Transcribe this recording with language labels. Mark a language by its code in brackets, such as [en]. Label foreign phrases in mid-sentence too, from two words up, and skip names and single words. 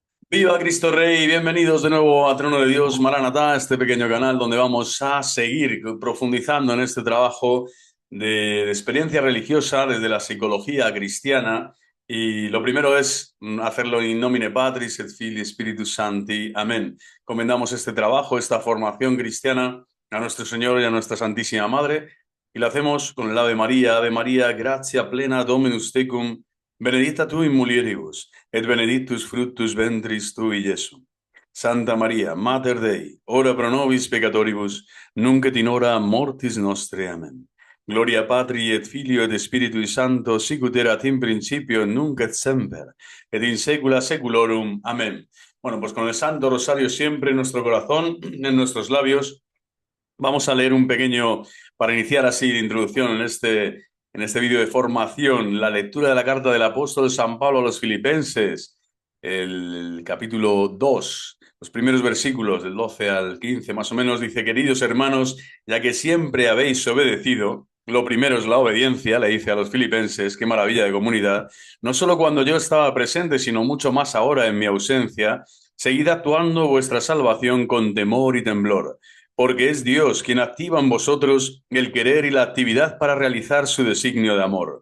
[es] Viva Cristo Rey, bienvenidos de nuevo a Trono de Dios, Maranatá, este pequeño canal donde vamos a seguir profundizando en este trabajo de experiencia religiosa desde la psicología cristiana. Y lo primero es hacerlo [la] in nomine Patris et Filii Spiritus Sancti. [es] Amén. Comendamos este trabajo, esta formación cristiana a nuestro Señor y a nuestra Santísima Madre. Y lo hacemos con el [la] Ave María, gratia plena Dominus tecum, benedicta tu in mulieribus et benedictus fructus ventris tui, Iesu. Santa Maria, Mater Dei, ora pro nobis peccatoribus, nunc et in hora mortis nostre. Amen. Gloria Patri et Filio et Spiritui Sancto, sicut erat in principio, nunc et semper, et in saecula saeculorum. [es] Amén. Bueno, pues con el Santo Rosario siempre en nuestro corazón, en nuestros labios, vamos a leer un pequeño, para iniciar así de introducción en este vídeo de formación, la lectura de la carta del apóstol San Pablo a los Filipenses, el capítulo 2, los primeros versículos del 12 al 15, más o menos, dice: queridos hermanos, ya que siempre habéis obedecido, lo primero es la obediencia, le dice a los filipenses, qué maravilla de comunidad, no solo cuando yo estaba presente, sino mucho más ahora en mi ausencia, seguid actuando vuestra salvación con temor y temblor, porque es Dios quien activa en vosotros el querer y la actividad para realizar su designio de amor.